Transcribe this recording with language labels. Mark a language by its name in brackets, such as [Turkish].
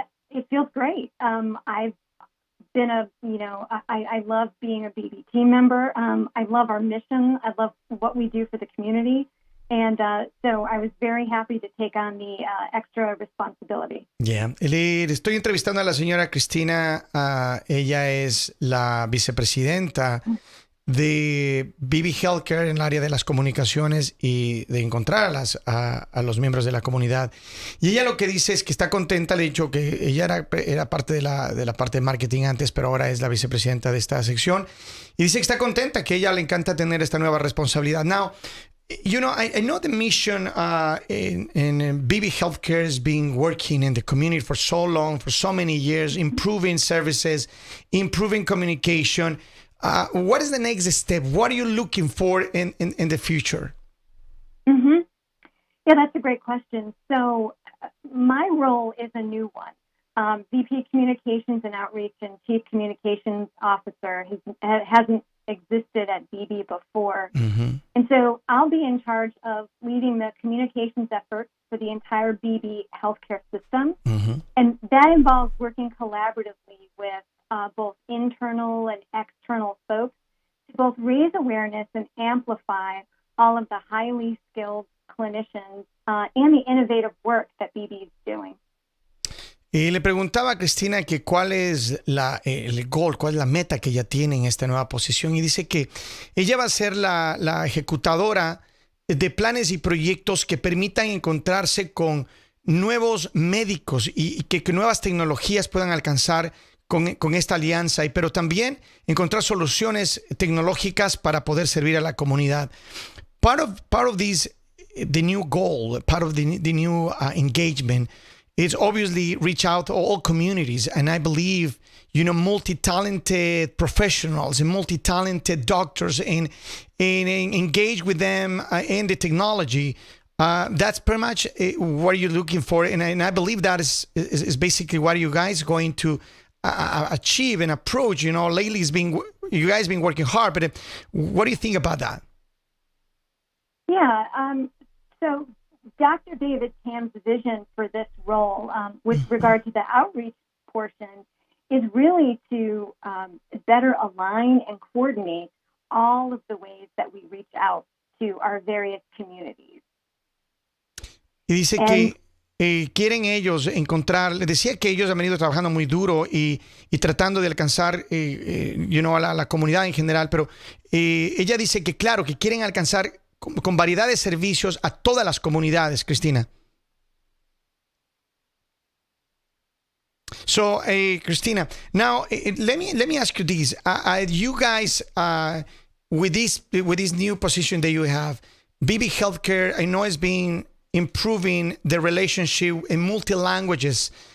[English] It feels great. I've been I love being a BB team member. I love our mission. I love what we do for the community. And so I was very happy to take on the extra responsibility. Yeah. [Spanish] Le estoy entrevistando a la señora Cristina. Ella es la vicepresidenta de Beebe Healthcare en el área de las comunicaciones y de encontrar a los miembros de la comunidad. Y ella lo que dice es que está contenta. Le he dicho que ella era parte de la parte de marketing antes, pero ahora es la vicepresidenta de esta sección. Y dice que está contenta, que a ella le encanta tener esta nueva responsabilidad. [English] Now, you know, I know the mission in Beebe Healthcare has been working in the community for so long, for so many years, improving services, improving communication. What is the next step? What are you looking for in the future? Mm-hmm. Yeah, that's a great question. So my role is a new one. VP Communications and Outreach and Chief Communications Officer hasn't existed at Beebe before. Mm-hmm. And so I'll be in charge of leading the communications efforts for the entire Beebe healthcare system. Mm-hmm. And that involves working collaboratively with both internal and external folks to both raise awareness and amplify all of the highly skilled clinicians and the innovative work that Beebe is doing. [Spanish] Y le preguntaba a Cristina que cuál es el goal, cuál es la meta que ella tiene en esta nueva posición. Y dice que ella va a ser la ejecutadora de planes y proyectos que permitan encontrarse con nuevos médicos y que nuevas tecnologías puedan alcanzar con esta alianza, pero también encontrar soluciones tecnológicas para poder servir a la comunidad. [English] Part of this, the new goal, part of the new engagement, is obviously reach out to all communities. And I believe, multi-talented professionals and multi-talented doctors and engage with them in the technology. That's pretty much what you're looking for. And I believe that is basically what you guys are going to achieve and approach. Lately you guys been working hard, but what do you think about that? Yeah. So Dr. David Tam's vision for this role with regard to the outreach portion is really to better align and coordinate all of the ways that we reach out to our various communities. [Spanish] Y dice que quieren ellos encontrar, les decía que ellos han venido trabajando muy duro y tratando de alcanzar a la comunidad en general, pero ella dice que claro, que quieren alcanzar con variedad de servicios a todas las comunidades, Cristina. [English] So, Cristina, now let me ask you this: you guys, with this new position that you have, Beebe Healthcare, I know, has been improving the relationship in multi languages